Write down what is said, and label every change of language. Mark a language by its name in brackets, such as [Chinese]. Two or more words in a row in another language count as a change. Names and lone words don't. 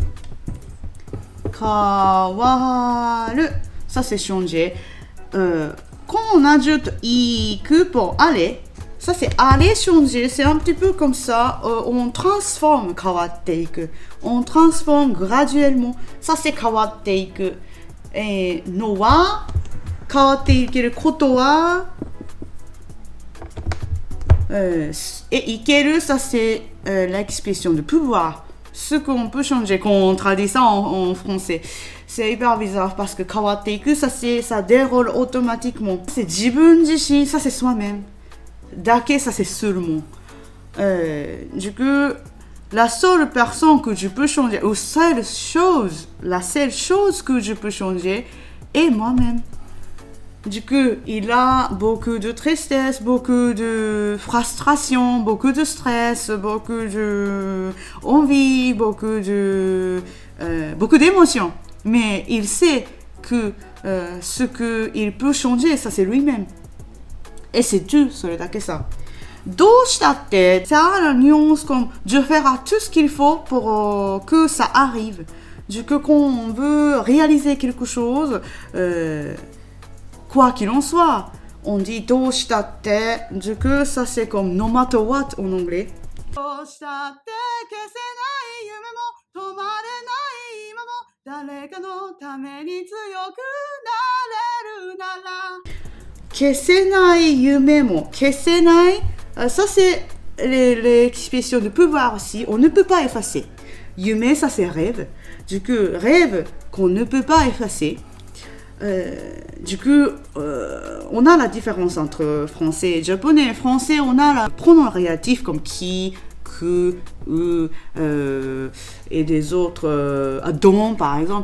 [French] Kawaru, ça c'est changer. Quand on ajoute iku pour aller, ça c'est aller changer, c'est un petit peu comme ça, on transforme [Japanese] 変わっていく. [French] On transforme graduellement. Ça c'est [Japanese] 変わっていく. [French] Et no wa [Japanese] 変わっていけることは、 [French] et いける, ça c'est l'expression de pouvoir. Ce qu'on peut changer, quand on traduit ça en français. C'est hyper bizarre parce que 変わっていく, ça déroule automatiquement. C'est 自分自身, ça c'est soi-même. だけ, ça c'est seulement. Du coup, la seule personne que je peux changer, ou la seule chose que je peux changer est moi-même. Du coup, il a beaucoup de tristesse, beaucoup de frustration, beaucoup de stress, beaucoup de envie, beaucoup d'émotions. Mais il sait que ce qu'il peut changer, ça c'est lui-même. Et c'est tout, ça. どうしたって、ça a la nuance comme je ferai tout ce qu'il faut pour que ça arrive. Du coup, quand on veut réaliser quelque chose, quoi qu'il en soit, on dit どうしたって. Du coup, ça c'est comme [English] no matter what [French] en anglais. [Japanese] どうしたって消せない夢も止まれない今も誰かのために強くなれるなら消せない夢も消せない [French] ça c'est l'expression de pouvoir aussi, on ne peut pas effacer. Yume, ça c'est rêve. Du coup, rêve qu'on ne peut pas effacer. Du coup, on a la différence entre français et japonais. Français, on a le pronom relatif comme ki, ku, et des autres, don par exemple.